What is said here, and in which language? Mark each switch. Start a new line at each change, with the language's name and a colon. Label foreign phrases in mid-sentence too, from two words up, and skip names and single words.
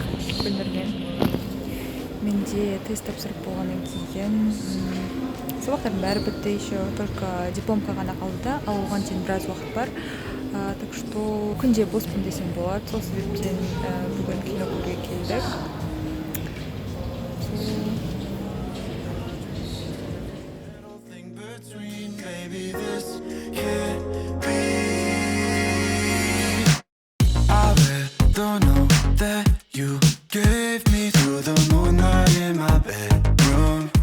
Kazakh: Гүлнұрмен. Менде тест тапсырып болғаннан кейін сабақтардың бәрі бітті,
Russian: еще только дипломка
Kazakh: ғана қалды, ал оған дейін біраз уақыт бар.
Russian: Так что
Kazakh: күнде боспын десем болады. Сол себептен бүгін кино көруге келдік.
English: Thing between, maybe this can't be. I read the note that you gave me through the moonlight in my bedroom.